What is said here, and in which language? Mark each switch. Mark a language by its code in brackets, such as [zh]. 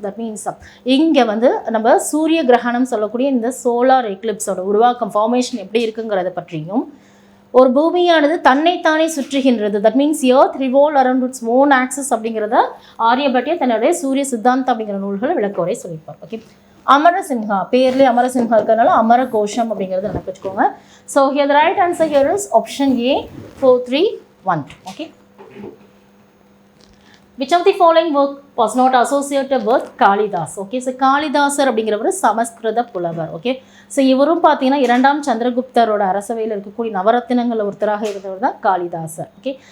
[ta] That means இங்கே வந்து நம்ம சூரிய கிரகணம் சொல்லக்கூடிய இந்த சோலார் எக்லிப்ஸோட உருவாக்கம், ஃபார்மேஷன் எப்படி இருக்குங்கிறத பற்றியும், ஒரு பூமியானது தன்னைத்தானே சுற்றுகின்றது, that means [en] earth revolve around its own axis [ta] அப்படிங்கிறத ஆரியபட்டியா தன்னுடைய சூரிய சித்தாந்தா அப்படிங்கிற நூல்களை விளக்கவுரை சொல்லியிருப்பார். ஓகே. அமரசிம்ஹா, பேர்லேயே அமரசிம்ஹா இருக்கிறதுனால அமர கோஷம் அப்படிங்கிறது எனக்கு வச்சுக்கோங்க. [en] So here the right answer here is option A 431. Okay. Which of the following work was not associated with Kalidas? Okay. [ta] So Kalidasa அப்படிங்கிறவர் சமஸ்கிருத புலவர். ஓகே. ஸோ இவரும் பார்த்தீங்கன்னா இரண்டாம் சந்திரகுப்தரோட அரசவையில் இருக்கக்கூடிய நவரத்தினங்களில் ஒருத்தராக இருந்தவர் தான் காளிதாசர். ஓகே.